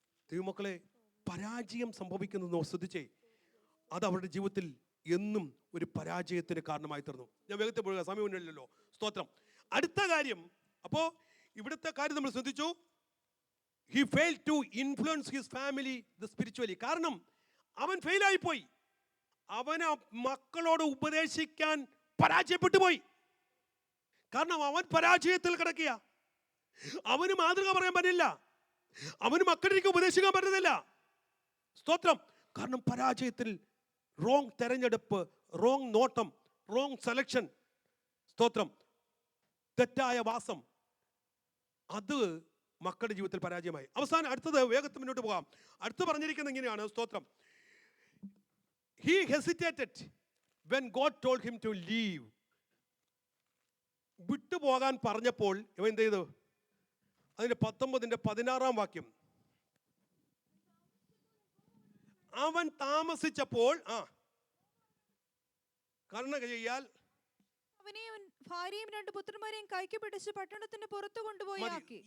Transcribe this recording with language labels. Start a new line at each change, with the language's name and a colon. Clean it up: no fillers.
Malayalam: ദൈവമക്കളെ, പരാജയം സംഭവിക്കുന്നത് ശ്രദ്ധിച്ചേ, അത് അവരുടെ ജീവിതത്തിൽ എന്നും ഒരു പരാജയത്തിന് കാരണമായി തീർന്നു. ഞാൻ വേഗത്തിൽ പോവുക, സമയമില്ലല്ലോ. സ്തോത്രം. അടുത്ത കാര്യം, അപ്പോൾ ഇവിടുത്തെ കാര്യം നമ്മൾ ശ്രദ്ധിച്ചു.
English: He failed to influence his family spiritually.
Malayalam: കാരണം അവൻ ഫെയിലായി പോയി. അവന് മക്കളോട് ഉപദേശിക്കാൻ പരാജയപ്പെട്ടു പോയി. കാരണം അവൻ പരാജയത്തിൽ കിടക്കുക. അവന് മാതൃക പറയാൻ പറ്റില്ല, അവന് മക്കളിലേക്ക് ഉപദേശിക്കാൻ പറ്റുന്നില്ല. സ്തോത്രം. കാരണം പരാജയത്തിൽ, റോങ് തെരഞ്ഞെടുപ്പ്, റോങ് നോട്ടം, റോങ് സെലക്ഷൻ. സ്തോത്രം. തെറ്റായ വാസം, അത് മക്കളുടെ ജീവിതത്തിൽ പരാജയമായി. അവസാനം അടുത്തത്, വേഗത്തിൽ മുന്നോട്ട് പോകാം. അടുത്ത് പറഞ്ഞിരിക്കുന്നത് ഇങ്ങനെയാണ്. സ്തോത്രം.
English: He hesitated when God told him to leave.
Malayalam: വിട്ടുപോകാൻ പറഞ്ഞപ്പോൾ ഇവൻ എന്ത് ചെയ്തു? അതിന്റെ 19-ന്റെ 16-ാം വാക്യം. അവൻ താമസിച്ചപ്പോൾ കർണ ചെയ്യാൽ അവനെയും ഭാര്യയും 2 പുത്രന്മാരെയും കൈക്ക് പിടിച്ച് പട്ടണത്തിന് പുറത്തു കൊണ്ടുപോയി ആക്കി.